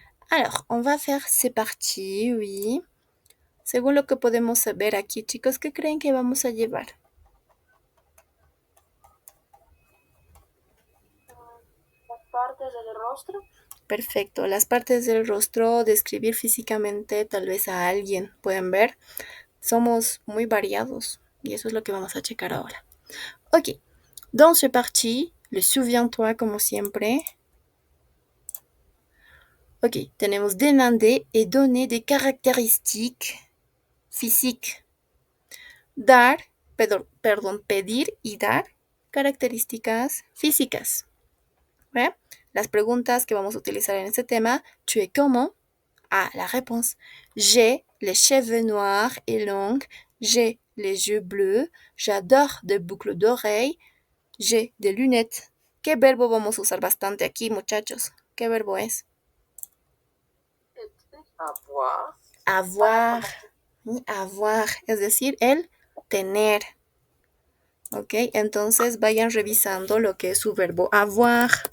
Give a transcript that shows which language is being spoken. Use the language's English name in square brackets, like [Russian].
[French] Alors, on va faire c'est parti, oui. [Spanish] Según lo que podemos ver aquí, chicos, ¿qué creen que vamos a llevar? Las partes del rostro. Perfecto, las partes del rostro, describir físicamente tal vez a alguien, pueden ver, somos muy variados y eso es lo que vamos a checar ahora. [French] Ok, dans ce parti, le souviens-toi [Spanish] como siempre. [French] Ok, tenemos demander et donner des caractéristiques physiques. [Spanish] Dar, perdón, pedir y dar características físicas. ¿Ve? Las preguntas que vamos a utilizar en este tema, [French] tu es comment? Ah, la réponse. J'ai les cheveux noirs et longs. J'ai les yeux bleus. J'adore des boucles d'oreilles. J'ai des lunettes. [Spanish] ¿Qué verbo vamos a usar bastante aquí, muchachos? ¿Qué verbo es? [French] Avoir. [Spanish] Avoir. Avoir, es decir, el tener. ¿Ok? Entonces vayan revisando lo que es su verbo avoir.